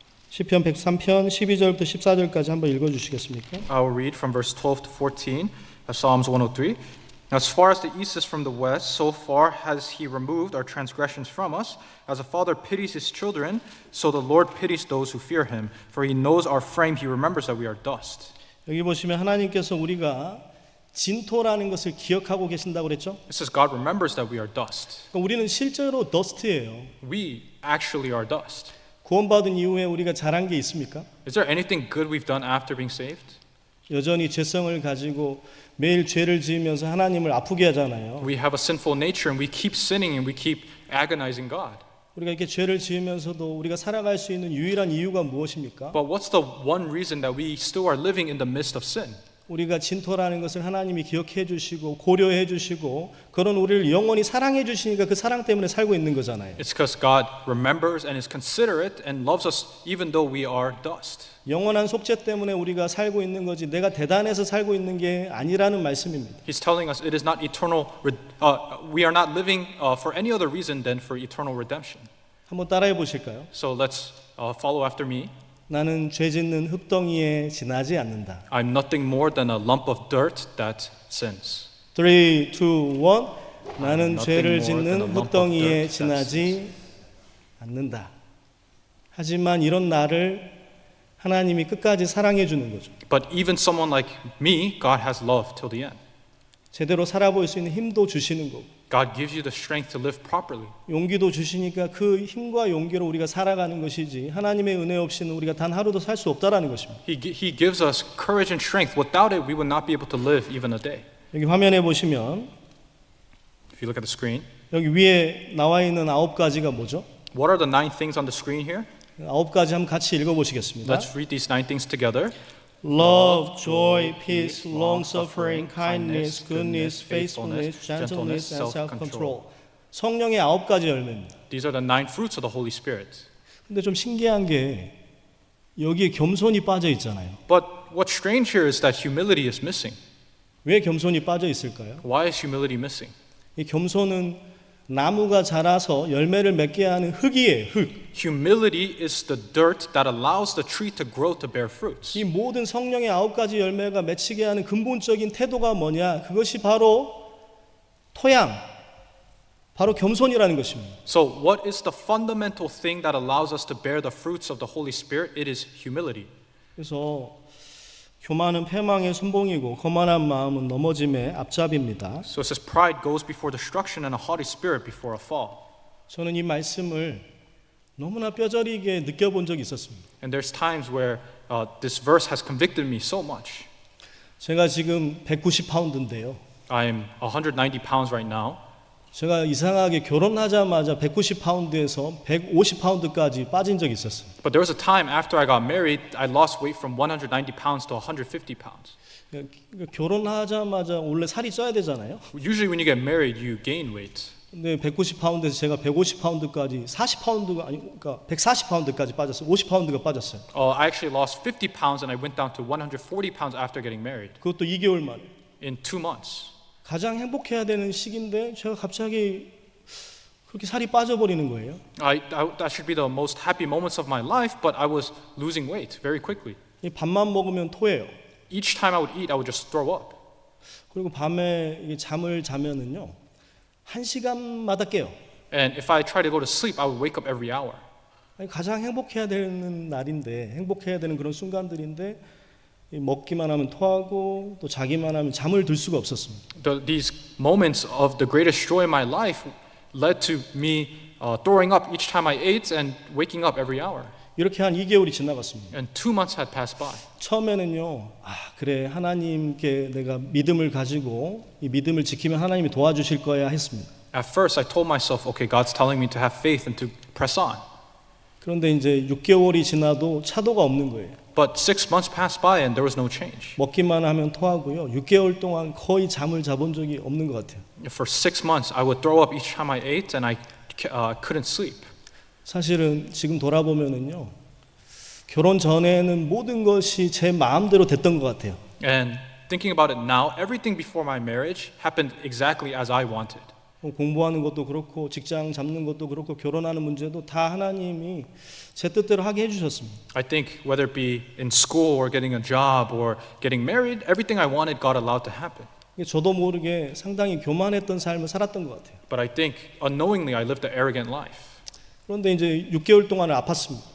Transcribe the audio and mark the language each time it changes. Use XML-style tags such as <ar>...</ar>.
<ko>시편 103편 12절부터 14절까지 한번 읽어 주시겠습니까?</ko> <en>I will read from verse 12 to 14 of Psalms 103. As far as the east is from the west, so far has He removed our transgressions from us. As a father pities his children, so the Lord pities those who fear Him. For He knows our frame, He remembers that we are dust.</en> <ko>여기 보시면 하나님께서 우리가 진토라는 것을 기억하고 계신다고 그랬죠?</ko> <en>It says God remembers that we are dust.</en> <ko>그러니까 우리는 실제로 더스트예요.</ko> <en>We actually are dust.</en> <ko>구원받은 이후에 우리가 잘한 게 있습니까?</ko> <en>Is there anything good we've done after being saved?</en> <ko>여전히 죄성을 가지고 매일 죄를 지으면서 하나님을 아프게 하잖아요.</ko> <en>We have a sinful nature and we keep sinning and we keep agonizing God.</en> <ko>우리가 이렇게 죄를 지으면서도 우리가 살아갈 수 있는 유일한 이유가 무엇입니까?</ko> <en>But what's the one reason that we still are living in the midst of sin?</en> <ko>우리가 진토라는 것을 하나님이 기억해 주시고 고려해 주시고 그런 우리를 영원히 사랑해 주시니까 그 사랑 때문에 살고 있는 거잖아요.</ko> <en>It's because God remembers and is considerate and loves us even though we are dust.</en> <ko>영원한 속죄 때문에 우리가 살고 있는 거지 내가 대단해서 살고 있는 게 아니라는 말씀입니다.</ko> <en>He's telling us it is not eternal. We are not living for any other reason than for eternal redemption.</en> <ko>한번 따라해 보실까요?</ko> <en>So let's follow after me.</en> <ko>나는 죄 짓는 흙덩이에 지나지 않는다.</ko> <en>I'm nothing more than a lump of dirt that sins.</en> <ko>3, 2, 1 나는</ko> <en>nothing</en> <ko>죄를</ko> <en>more than a lump of</en> <ko>흙덩이에</ko> <en>dirt that</en> <ko>지나지 않는다. 하지만 이런 나를 하나님이 끝까지 사랑해 주는 거죠.</ko> <en>But even someone like me, God has love till the end.</en> <ko>제대로 살아볼 수 있는 힘도 주시는 거고.</ko> <en>God gives you the strength to live properly.</en> <ko>용기도 주시니까 그 힘과 용기로 우리가 살아가는 것이지 하나님의 은혜 없이는 우리가 단 하루도 살 수 없다라는 것입니다.</ko> <en>He gives us courage and strength. Without it, we would not be able to live even a day.</en> <ko>여기 화면에 보시면</ko> <en>If you look at the screen,</en> <ko>여기 위에 나와 있는 9가지가 뭐죠?</ko> <en>what are the 9 things on the screen here?</en> <ko>9가지 한번 같이 읽어보시겠습니다.</ko> <en>Let's read these 9 things together. Love, joy, peace, long-suffering, kindness, goodness, faithfulness, gentleness, and self-control.</en> <ko>성령의 9가지 열매입니다.</ko> <en>These are the 9 fruits of the Holy Spirit.</en> <ko>근데 좀 신기한 게 여기에 겸손이 빠져 있잖아요.</ko> <en>But what's strange here is that humility is missing.</en> <ko>왜 겸손이 빠져 있을까요?</ko> <en>Why is humility missing?</en> <ko>이 겸손은 나무가 자라서 열매를 맺게 하는 흙이에요. 흙.</ko> <en>Humility is the dirt that allows the tree to grow to bear fruits.</en> <ko>이 모든 성령의 9가지 열매가 맺히게 하는 근본적인 태도가 뭐냐? 그것이 바로 토양, 바로 겸손이라는 것입니다.</ko> <en>So what is the fundamental thing that allows us to bear the fruits of the Holy Spirit? It is humility.</en> <ko>그래서 교만은 패망의 선봉이고 거만한 마음은 넘어짐의 앞잡이입니다.</ko> <en>So it says pride goes before destruction and a haughty spirit before a fall.</en> <ko>저는 이 말씀을 너무나 뼈저리게 느껴본 적이 있었습니다.</ko> <en>And there's times where this verse has convicted me so much.</en> <ko>제가 지금 190파운드인데요.</ko> <en>I'm 190 pounds right now.</en> <ko>제가 이상하게 결혼하자마자 190파운드에서 150파운드까지 빠진 적이 있었어요.</ko> <en>But there was a time after I got married, I lost weight from 190 pounds to 150 pounds.</en> <ko>결혼하자마자 원래 살이 쪄야 되잖아요.</ko> <en>Usually when you get married, you gain weight.</en> <ko>근데 190파운드에서 제가 150파운드까지 40파운드가 아니 그러니까 140파운드까지 빠졌어요. 50파운드가 빠졌어요.</ko> <en>I actually lost 50 pounds and I went down to 140 pounds after getting married</en> <ko>그것도 2개월 만에.</ko> <en>in 2 months.</en> <ko>가장 행복해야 되는 시기인데 제가 갑자기 그렇게 살이 빠져버리는 거예요.</ko> <en>That should be the most happy moments of my life, but I was losing weight very quickly.</en> <ko>이 밥만 먹으면 토해요.</ko> <en>Each time I would eat, I would just throw up.</en> <ko>그리고 밤에 이게 잠을 자면은요 1시간마다 깨요.</ko> <en>And if I try to go to sleep, I would wake up every hour.</en> <ko>아니, 가장 행복해야 되는 날인데 행복해야 되는 그런 순간들인데 이 먹기만 하면 토하고 또 자기만 하면 잠을 들 수가 없었습니다.</ko> <en>These moments of the greatest joy in my life led to me throwing up each time I ate and waking up every hour.</en> <ko>이렇게 한 2개월이 지나갔습니다.</ko> <en>And 2 months had passed by.</en> <ko>처음에는요, 그래 하나님께 내가 믿음을 가지고 이 믿음을 지키면 하나님이 도와주실 거야 했습니다.</ko> <en>At first, I told myself, okay, God's telling me to have faith and to press on.</en> <ko>그런데 이제 6개월이 지나도 차도가 없는 거예요.</ko> <en>But 6 months passed by and there was no change.</en> <ko>먹기만 하면 토하고요. 6개월 동안 거의 잠을 자본 적이 없는 것 같아요.</ko> <en>For 6 months, I would throw up each time I ate and I couldn't sleep.</en> <ko>사실은 지금 돌아보면은요, 결혼 전에는 모든 것이 제 마음대로 됐던 것 같아요.</ko> <en>And thinking about it now, everything before my marriage happened exactly as I wanted.</en> <ko>공부하는 것도 그렇고 직장 잡는 것도 그렇고 결혼하는 문제도 다 하나님이 제 뜻대로 하게 해주셨습니다.</ko> <en>I think whether it be in school or getting a job or getting married, everything I wanted God allowed to happen.</en> <ko>저도 모르게 상당히 교만했던 삶을 살았던 것 같아요.</ko> <en>But I think unknowingly I lived an arrogant life.</en> <ko>그런데 이제 6개월 동안을 아팠습니다.</ko>